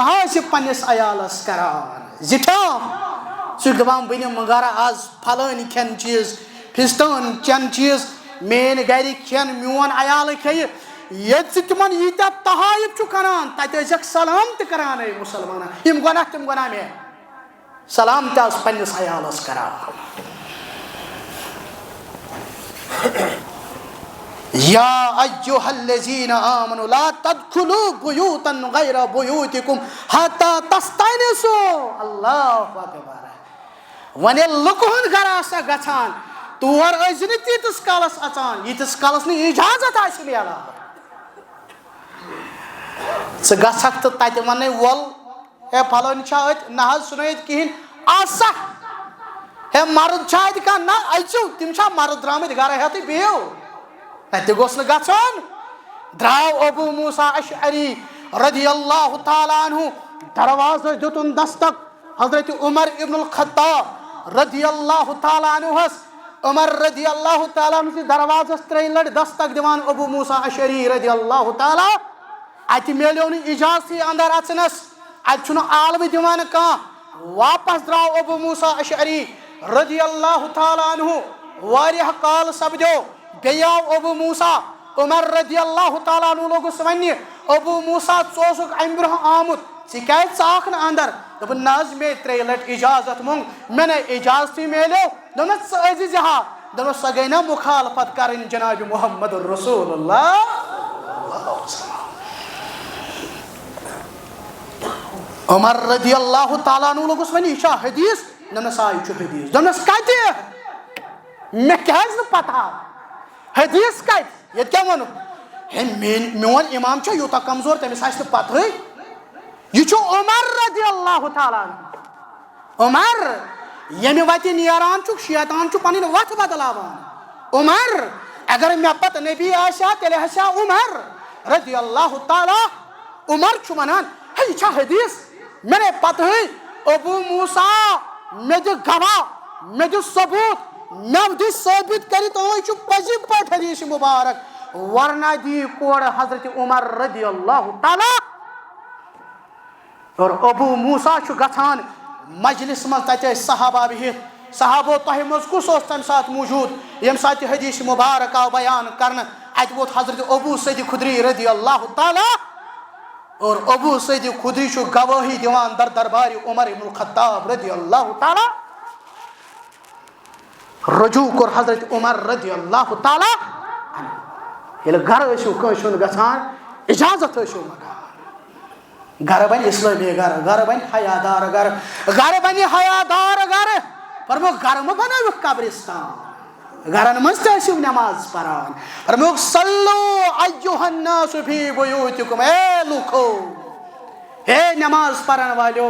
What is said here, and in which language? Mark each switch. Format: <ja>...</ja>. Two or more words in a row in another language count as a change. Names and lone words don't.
<ks>آسہِ پننِس عیالس کران زِٹھیو ژٕ چھُکھ دپان بہٕ نِمہٕ گرٕ آز پھلٲنۍ کھٮ۪ن چیٖز فِستٲنۍ چٮ۪ن چیٖز میٲنۍ گرِکۍ کھٮ۪ن میون عیال کھیٚیہِ ییٚتہِ ژٕ تِمن ییٖتیاہ تحایف چھُکھ کران تتہِ ٲسۍزٮ۪کھ سلام تہِ کران اے مُسلمانن یِم گۄناہ تِم گۄناہ مےٚ سلام تہِ آس پننِس عیالس کران</ks> <ar>یا ایُّہا الذین آمنوا لا تدخلوا بیوتا غیر بیوتکم حتی تستأنسوا اللہ اکبر</ar> <ks>وۄنۍ ییٚلہِ لُکہٕ ہُنٛد گرٕ آسا گژھان تور ٲسۍ نہٕ تیٖتِس کالس اژان ییٖتِس کالس نہٕ اِجازت آسہِ میلان ژٕ گژھکھ تہٕ تتہِ ونے وول ہے پھلٲنۍ چھا اتہِ نہ حظ چھُنہٕ ییٚتہِ کہیٖنۍ آسا ہے مرد چھا اتہِ کانٛہہ نہ أژِو تِم چھا مرد درٛامٕتۍ گرٕ ہٮ۪تھٕے بِہِو تتہِ گوٚژھ نہٕ گژھُن درٛاو ابو موسیٰ اشعری</ks> <ar>رضی اللہ تعالیٰ عنہ</ar> <ks>دروازس دِتُن دستک حضرت عمر ابن الخطاب</ks> <ar>رضی اللہ تعالیٰ عنہس</ar> <ks>عمر</ks> <ar>رضی اللہ تعالیٰ عنہ</ar> <ks>دروازس ترٛیٚیہِ لٹہِ دستک دِوان ابو موسیٰ اشعری رضی</ks> <ar>اللہ تعالیٰ</ar> <ks>اتہِ میلیو نہٕ اجازتھٕے اندر اژنس اتہِ چھُنہٕ عالمہٕ دِوان کانٛہہ واپس درٛاو ابو موسیٰ اشعری</ks> <ar>رضی اللہ تعالیٰ عنہ</ar> <ks>واریاہ کال سپدیو بیٚیہِ آو ابو موسیٰ عمر</ks> <ar>رضی اللہ تعالیٰ عنہ</ar> <ks>لوگُس وننہِ ابو موسیٰ ژٕ اوسُکھ امہِ برونٛہہ آمُت ژٕ کیازِ ژاکھ نہٕ اندر دوٚپُن نہ حظ مے ترٛیٚیہِ لٹہِ اجازت منٛگ مےٚ نَے اجازتھٕے میلیو دوٚپنس ژٕ أژِ زِ ہا دوٚپنس سۄ گٔے نا مُخالفت کرٕنۍ جناب محمد رسول اللہ عمر</ks> <ar>رضی اللہ تعالیٰ عنہ</ar> <ks>لوگُس وننہِ یہِ چھا حدیث دوٚپنس آ یہِ چھُ حدیث دوٚپنس کتہِ مےٚ کیازِ نہٕ پتہ حدیث کتہِ ییٚتہِ کیٛاہ ووٚنُکھ ہے میون امام چھا یوٗتاہ کمزور تٔمِس آسہِ نہٕ پتہٕے یہِ چھُ عمر</ks> <ar>رضی اللہ تعالیٰ عنہ</ar> <ks>عمر ییٚمہِ وتہِ نیران چھُکھ شیطان چھُ پنٕنۍ وتھ بدلاوان عمر اگر مےٚ پتہٕ نبی آسہِ ہا تیٚلہِ آسہِ ہا عمر</ks> <ar>رضی اللہ تعالیٰ</ar> <ks>عمر چھُ ونان ہے یہِ چھا حدیث مےٚ نَے پتہٕے ابو موسیٰ مےٚ دِ گواہ مےٚ دِ ثبوٗت مےٚ دِ ثٲبت کٔرِتھ یہِ چھُ پٔزی پٲٹھۍ حدیث مُبارک ورنہ دی کورٕ حضرت عمر</ks> <ar>رضی اللہ تعالیٰ</ar> <ks>اور ابو موسیٰ چھُ گژھان مجلس منٛز تتہِ ٲسۍ صحابہ بِہِتھ صحابو تۄہہِ منٛز کُس اوس تمہِ ساتہٕ موٗجوٗد ییٚمہِ ساتہٕ یہِ حدیث مُبارک آو بیان کرنہٕ اتہِ ووت حضرت ابو سعید خدری</ks> <ar>رضی اللہ تعالیٰ</ar> <ks>اور ابو سعید خدری چھُ گوٲہی دِوان در دربارِ عمر ابن الخطاب</ks> <ar>رضی اللہ تعالیٰ</ar> <ks>رجوع کوٚر حضرت عمر</ks> <ar>رضی اللہ تعالیٰ</ar> <ks>ییٚلہِ گرٕ ٲسِو کٲنٛسہِ ہُنٛد گژھان اجازت ٲسِو منگان گرٕ بنہِ اسلٲمی گرٕ گرٕ بنہِ حیادار گرٕ گرٕ بنہِ حیادار گرٕ فرمووُکھ گرٕ مہٕ بنٲوِکھ قبرستان گرن منٛز تہِ ٲسِو نٮ۪ماز پران فرمووُکھ</ks> <ar>صلو ایُّہا الناس فی بیوتکم</ar> <ks>اے لوٗکھو ہے نٮ۪ماز پرن والیو</ks>